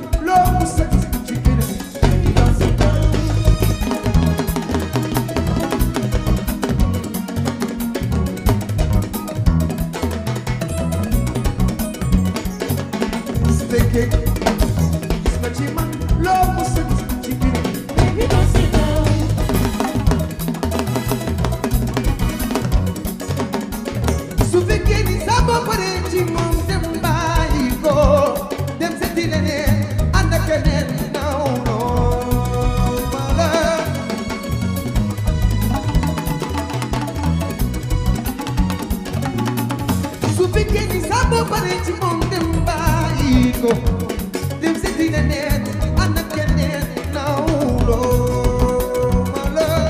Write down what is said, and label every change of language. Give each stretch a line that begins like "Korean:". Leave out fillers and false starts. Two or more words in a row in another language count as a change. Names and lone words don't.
Wolof: loo mus a gis ci keneen
English: baby don't sit down
Wolof: su fekkee gis nga ci man loo mus a gis ci keneen
English: baby don't sit down
Wolof: su fekkee ni sa bopp pare ci moom dem bàyyi ko dem seeti leneen ànd ak keneen naw noo ma la su fekkee ni sa bopp pare ci moom dem bàyyi ko dem seeti leneen ànd ak keneen naw noo ma la